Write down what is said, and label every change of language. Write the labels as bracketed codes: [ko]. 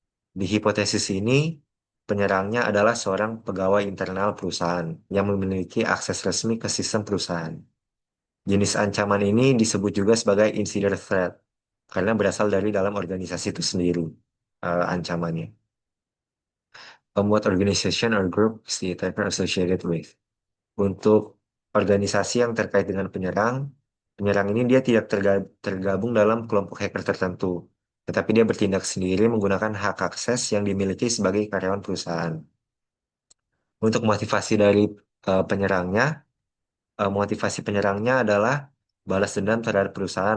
[id] Di hipotesis ini, penyerangnya adalah seorang pegawai internal perusahaan yang memiliki akses resmi ke sistem perusahaan. Jenis ancaman ini disebut juga sebagai insider threat karena berasal dari dalam organisasi itu sendiri ancamannya. [en] What organization or group is the attacker associated with? [id] Untuk organisasi yang terkait dengan penyerang, penyerang ini dia tidak tergabung dalam kelompok hacker tertentu, tetapi dia bertindak sendiri menggunakan hak akses yang dimiliki sebagai karyawan perusahaan. Untuk motivasi dari penyerangnya, motivasi penyerangnya adalah balas dendam terhadap perusahaan.